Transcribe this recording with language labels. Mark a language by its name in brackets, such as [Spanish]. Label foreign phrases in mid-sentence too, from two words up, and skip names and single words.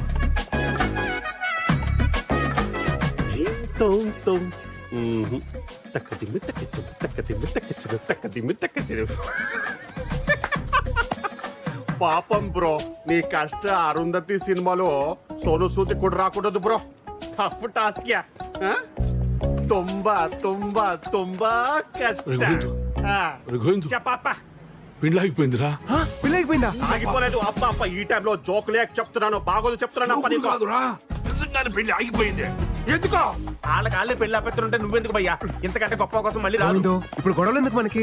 [Telugu] పాపం బ్రో, నీ కష్ట అరుంధతి సినిమాలో సోను సూది కూడా రాకూడదు బ్రో. [English] tough task ya. [Kannada] ತುಂಬಾ ತುಂಬಾ ತುಂಬಾ ಕಷ್ಟ. [Telugu] రఘువేంద్ర చెప్పప్ప. పెళ్ళి అయిపోయిందిరా. పిల్ల అయిపోయిందా? ఆగిపోలేదు. అప్ప అప్ప ఈ టైంలో జోక్ లేక చెప్తున్నాను, బాగోదు చెప్తున్నాను. అప్ప నీకు కాదురా, నిజంగానే పెళ్లి ఆగిపోయింది. ఎందుకో? వాళ్ళకి పెళ్లి ఆపేస్తుంటే నువ్వెందుకు భయ్యా? ఇంతకంటే గొప్ప కోసం మళ్ళీ రాదు. గోవిందో, ఇప్పుడు గొడవలు ఎందుకు మనకి?